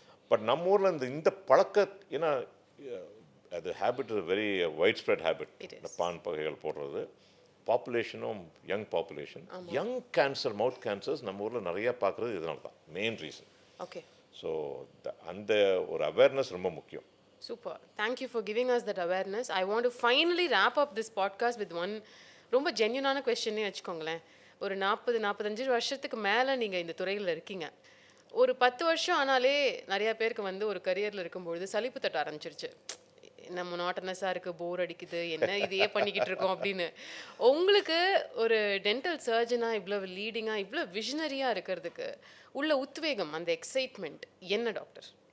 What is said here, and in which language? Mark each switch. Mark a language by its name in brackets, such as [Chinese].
[Tamil] But நம்ம ஊரில் இந்த பழக்க, ஏன்னா அது habit very white spread habit, இந்த பான் வகைகள் போடுறது. பாப்புலேஷனும் யங் பாப்புலேஷன், யங் கேன்சர், மவுத் கேன்சர்ஸ் நம்ம ஊரில் நிறையா பார்க்குறது இதனால தான் மெயின் ரீசன். [English] Okay. [Tamil] ஸோ அந்த ஒரு அவேர்னஸ் ரொம்ப முக்கியம். [English] Super. Thank you for giving us that awareness. I want to finally wrap up this podcast with one [Tamil] ரொம்ப ஜென்யூனான கொஸ்டின்னே வச்சுக்கோங்களேன். ஒரு 40-45 வருஷத்துக்கு மேலே நீங்கள் இந்த துறையில் இருக்கீங்க. ஒரு 10 வருஷம் ஆனாலே நிறையா பேருக்கு வந்து ஒரு கரியரில் இருக்கும்பொழுது சலிப்பு தட்ட ஆரம்பிச்சிருச்சு. நம்ம நாட்டனஸாக இருக்குது, போர் அடிக்குது, என்ன இதையே பண்ணிக்கிட்டு இருக்கோம் அப்படின்னு. உங்களுக்கு ஒரு டென்டல் சர்ஜனாக இவ்வளோ லீடிங்காக இவ்வளோ விஷனரியாக இருக்கிறதுக்கு உள்ள உத்வேகம், அந்த எக்ஸைட்மெண்ட் என்ன டாக்டர்?